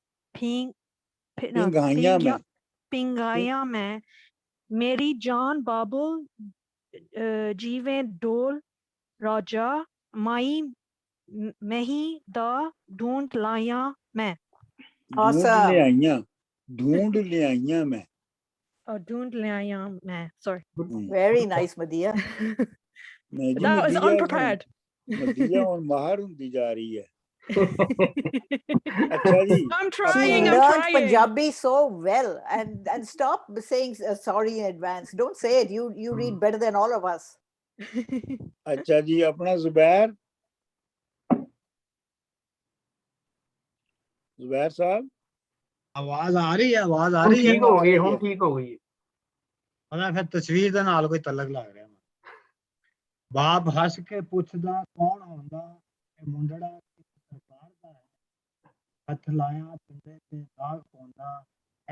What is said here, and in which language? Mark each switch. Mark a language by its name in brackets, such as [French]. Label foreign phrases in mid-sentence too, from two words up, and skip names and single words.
[Punjabi] ਪਿੰਗਾਇਆ ਮੈਂ, ਮੇਰੀ ਜਾਨ ਬਾਬੁਲ ਜੀਵੇਂ ਡੋਲ ਰਾਜਾ, ਮਾਈ ਮਹੀ ਦਾ ਢੂੰਡ ਲਾਇਆ ਮੈਂ। ਢੂੰਡ ਲਿਆਈਆਂ ਮੈਂ। ਢੂੰਡ ਲਿਆਇਆ ਮੈਂ, [English] sorry. Very nice, Madhya. That was unprepared. [Punjabi] ਮਦੀਆ ਹੁਣ ਮਾਹਰ ਹੁੰਦੀ ਜਾ ਰਹੀ ਹੈ। ਅੱਛਾ ਜੀ। [English] I'm She trying. learned Punjabi so well, and stop saying sorry in advance. Don't say it. You read better than all of us. [Punjabi] ਅੱਛਾ ਜੀ ਆਪਣਾ ਜ਼ੁਬੈਰ ਸਾਹਿਬ ਆਵਾਜ਼ ਆ ਰਹੀ ਹੈ? ਆਵਾਜ਼ ਆ ਰਹੀ ਹੈ? ਠੀਕ ਹੋ ਗਈ, ਹੁਣ ਠੀਕ ਹੋ ਗਈ। ਪਤਾ ਫਿਰ ਤਸਵੀਰ ਦੇ ਨਾਲ ਕੋਈ ਤਲਕ ਲੱਗ ਰਿਹਾ। ਬਾਪ ਹੱਸ ਕੇ ਪੁੱਛਦਾ ਕੌਣ ਹੁੰਦਾ, ਇਹ ਮੁੰਡੜਾ ਸਰਕਾਰ ਦਾ ਹੈ, ਹੱਥ ਲਾਇਆ ਪਿੰਡੇ ਤੇ ਦਾਗ ਪਾਉਂਦਾ, ਇਹ